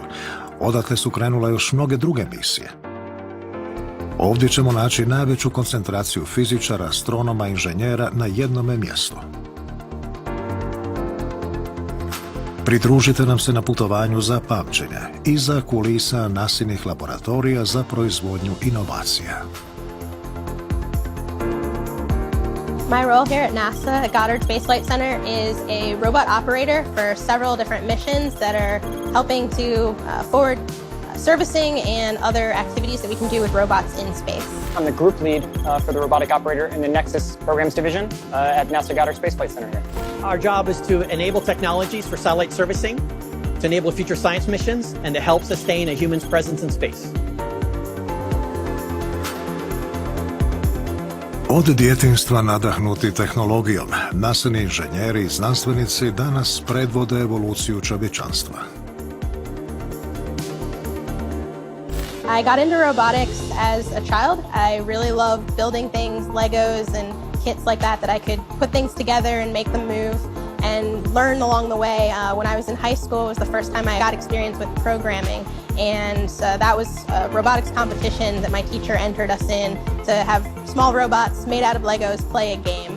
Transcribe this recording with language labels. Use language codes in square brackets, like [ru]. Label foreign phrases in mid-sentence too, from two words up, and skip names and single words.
[hr] Odatle su krenule još mnoge druge misije. Ovdje ćemo naći najveću koncentraciju fizičara, astronoma i inženjera na jednome mjestu. Pridružite nam se na putovanju za pamćenje iza kulisa NASA-inih laboratorija za proizvodnju inovacija. [en] My role here at NASA at Goddard Space Flight Center is a robot operator for several different missions that are helping to forward servicing and other activities that we can do with robots in space. I'm the group lead for the robotic operator in the Nexus programs division at NASA Goddard Space Flight Center here. Our job is to enable technologies for satellite servicing, to enable future science missions, and to help sustain a human's presence in space. [hr] Od djetinjstva nadahnuti tehnologijom, NASA-ini inženjeri i znanstvenici danas predvode evoluciju čovječanstva. [en] I got into robotics as a child. I really loved building things, Legos and kits like that I could put things together and make them move and learn along the way. When I was in high school, it was the first time I got experience with programming. And that was a robotics competition that my teacher entered us in to have small robots made out of Legos play a game.